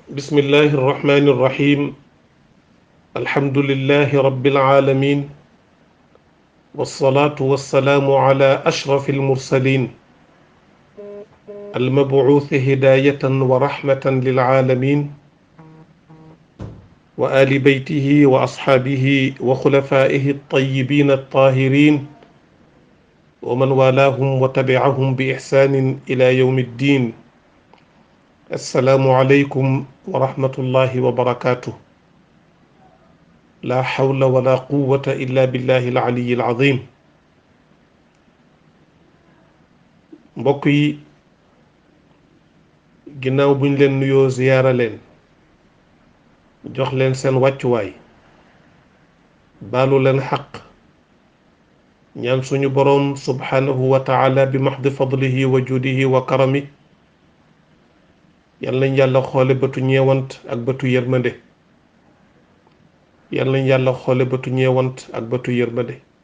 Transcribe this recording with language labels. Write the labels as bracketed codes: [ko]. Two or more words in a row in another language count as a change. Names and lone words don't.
[ar] بسم الله الرحمن الرحيم الحمد لله رب العالمين والصلاة والسلام على أشرف المرسلين المبعوث هداية ورحمة للعالمين وآل بيته وأصحابه وخلفائه الطيبين الطاهرين ومن والاهم وتبعهم بإحسان إلى يوم الدين. السلام عليكم ورحمة الله وبركاته. لا حول ولا قوة إلا بالله العلي العظيم. [wo] mbokk yi ginnaaw buñ leen nuyoo ziyaara leen jox leen seen wàccuwaay baalu leen xaq ñaan suñu boroom [ar] سبحانه وتعالى بمحض فضله وجوده وكرمه [wo] yal nañ yàlla xoole bëtu ñeewant ak bëtu yërmande yal nañ yàlla xoole bëtu ñeewant ak bëtu yërmande.